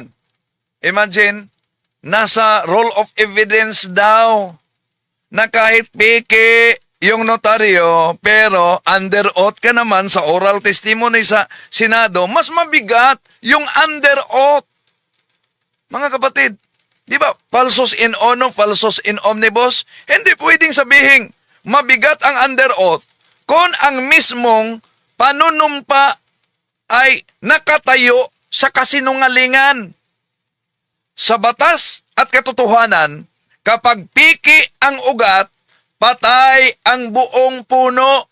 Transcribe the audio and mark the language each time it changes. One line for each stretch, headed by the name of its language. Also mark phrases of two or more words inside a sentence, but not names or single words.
Filipino: Imagine, nasa
English: role of evidence
Filipino: daw na kahit peke yung notaryo, pero
English: under oath
Filipino: ka naman sa
English: oral testimony
Filipino: sa Senado, mas mabigat yung
English: under oath.
Filipino: Mga kapatid, di ba,
Latin: falsos in uno, falsos in omnibus?
Filipino: Hindi pwedeng sabihin, mabigat ang
English: under oath
Filipino: kung ang mismong panunumpa ay nakatayo sa kasinungalingan. Sa batas at katotohanan, kapag piki ang ugat, patay ang buong puno.